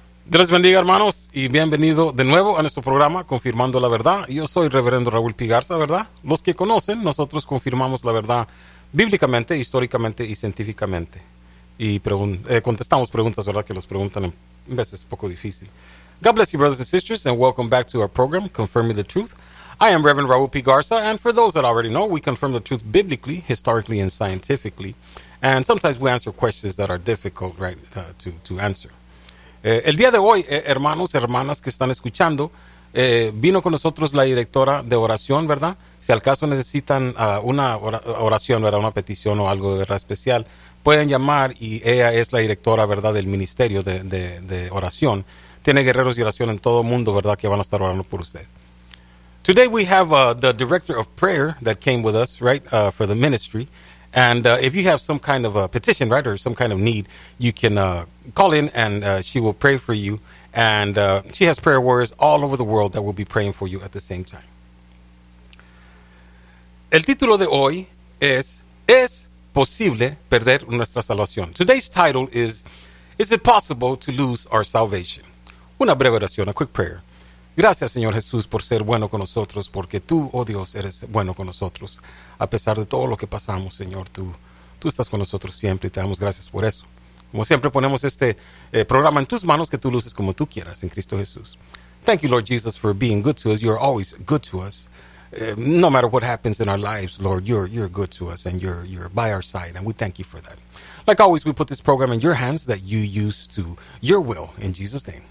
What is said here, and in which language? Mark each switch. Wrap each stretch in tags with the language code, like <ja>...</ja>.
<es>Dios bendiga, hermanos, y bienvenido de nuevo a nuestro programa Confirmando la Verdad. Yo soy Reverendo Raúl Pigarza, ¿verdad? Los que conocen, nosotros confirmamos la verdad bíblicamente, históricamente y científicamente. Y contestamos preguntas, ¿verdad?, que los preguntan en veces poco difícil.</es> <en>God bless you, brothers and sisters, and welcome back to our program, Confirming the Truth. I am Reverend Raúl Pigarza, and for those that already know, we confirm the truth biblically, historically, and scientifically. And sometimes we answer questions that are difficult, right, to answer.</en> <es>El día de hoy, hermanos, hermanas que están escuchando, vino con nosotros la directora de oración, ¿verdad? Si al caso necesitan una oración, ¿verdad?, una petición o algo, ¿verdad?, especial, pueden llamar, y ella es la directora, ¿verdad?, del ministerio de oración. Tiene guerreros de oración en todo el mundo, ¿verdad?, que van a estar orando por usted.</es> <en>Today we have the director of prayer that came with us, right, for the ministry. And if you have some kind of a petition, right, or some kind of need, you can call in and she will pray for you. And she has prayer warriors all over the world that will be praying for you at the same time.</en> <es>El título de hoy es posible perder nuestra salvación.</es> <en>Today's title is it possible to lose our salvation?</en> <es>Una breve oración,</es> <en>a quick prayer.</en> <es>Gracias, Señor Jesús, por ser bueno con nosotros, porque tú, oh Dios, eres bueno con nosotros. A pesar de todo lo que pasamos, Señor, tú estás con nosotros siempre y te damos gracias por eso. Como siempre, ponemos este programa en tus manos, que tú luces como tú quieras, en Cristo Jesús.</es> <en>Thank you, Lord Jesus, for being good to us. You're always good to us. No matter what happens in our lives, Lord, you're good to us, and you're by our side, and we thank you for that. Like always, we put this program in your hands that you use to your will, in Jesus' name.</en>